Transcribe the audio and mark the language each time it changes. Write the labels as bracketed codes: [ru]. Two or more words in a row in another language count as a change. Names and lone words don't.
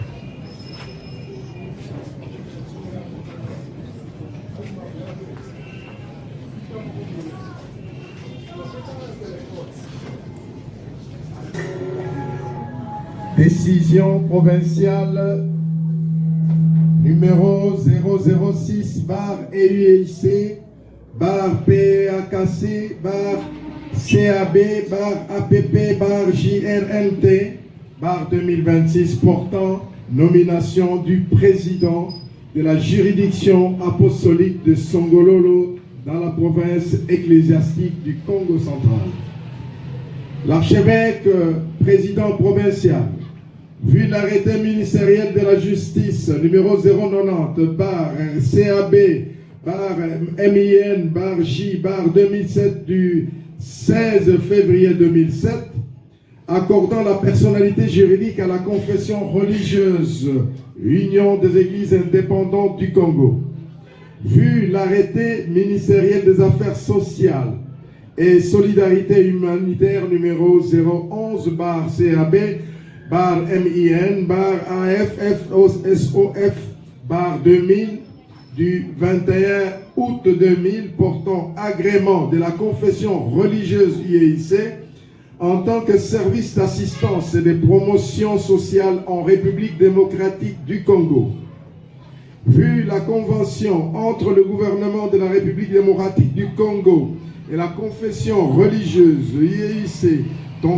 [fr] Décision provinciale numéro 006/EUIC bar PAKC, bar CAB, bar APP, bar JRLT, bar 2026 portant nomination du président de la juridiction apostolique de Songololo dans la province ecclésiastique du Congo central. L'archevêque président provincial, vu l'arrêté ministériel de la justice numéro 090 bar CAB bar MIN bar J bar 2007 du 16 février 2007, accordant la personnalité juridique à la confession religieuse Union des Églises indépendantes du Congo. Vu l'arrêté ministériel des affaires sociales et solidarité humanitaire numéro 011 bar CAB bar MIN bar AFFSOF bar 2000 du 21 août 2000 portant agrément de la confession religieuse UEIC en tant que service d'assistance et de promotion sociale en République démocratique du Congo. Vu la convention entre le gouvernement de la République démocratique du Congo et la confession religieuse UEIC dans